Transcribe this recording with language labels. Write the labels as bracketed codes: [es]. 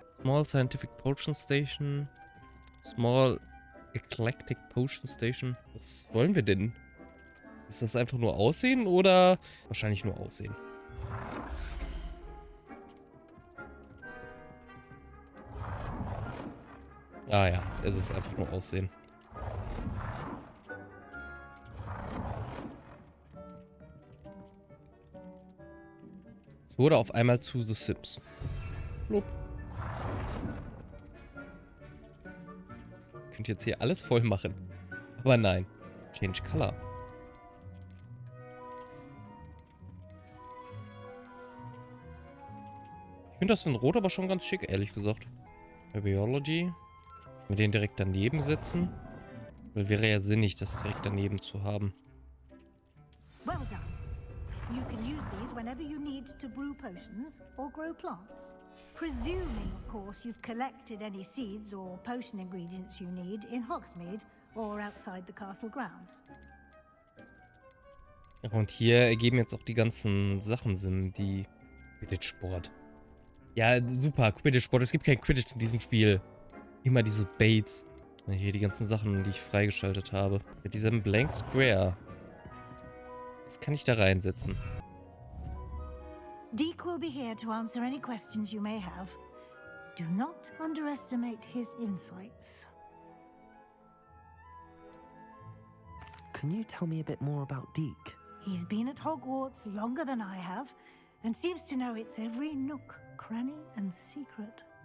[en] Small Scientific Potion Station. Small Eclectic Potion Station. [de] Was wollen wir denn? Ist das einfach nur Aussehen oder wahrscheinlich nur Aussehen? Ah ja, es ist einfach nur Aussehen. Es wurde auf einmal zu The Sims. Blub. Könnt jetzt hier alles voll machen. Aber nein. Change Color. Ich finde das in Rot aber schon ganz schick, ehrlich gesagt. Biology. Wir den direkt daneben setzen. Weil wäre ja sinnig, das direkt daneben zu haben. [en] Well done. You can use these whenever you need to brew potions or grow plants. Presuming, of course, you've collected any seeds or potion ingredients you need in Hogsmeade or outside the castle grounds. [de] Ja, und hier ergeben jetzt auch die ganzen Sachen Sinn, die Quidditch-Sport. Ja, super, Quidditch-Sport. Es gibt kein Quidditch in diesem Spiel. Immer diese Baits. Hier die ganzen Sachen, die ich freigeschaltet habe. Mit diesem Blank Square. Was kann ich da reinsetzen? [en] Deke will be here to answer any questions you may have. Do not underestimate his insights. Can you tell me a bit more about Deke? He's been at Hogwarts longer than I have, and seems to know its every nook, cranny, and secret.